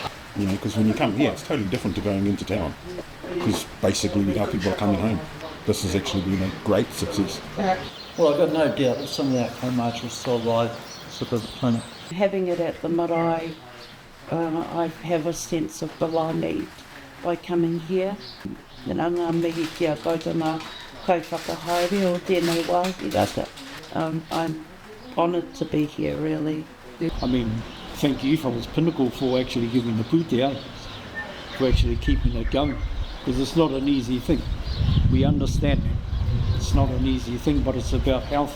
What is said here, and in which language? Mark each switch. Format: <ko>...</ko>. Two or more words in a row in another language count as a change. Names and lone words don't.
<en>Because when you come here, it's totally different to going into town. Because basically our people are coming home. This has actually been a great success. Well, I've got no doubt that some of the outcome march will still alive because of the clinic. Having it at the marae, I have a sense of belonging by coming here.</en> <mi>Ngā mihi kia koutou kaiwhakahaere o tēnei wāhi rata.</mi> <en>I'm honoured to be here, really. I mean, thank you from Pinnacle for actually giving the pūtea, for actually keeping it going, because it's not an easy thing. We understand it's not an easy thing, but it's about health.</en>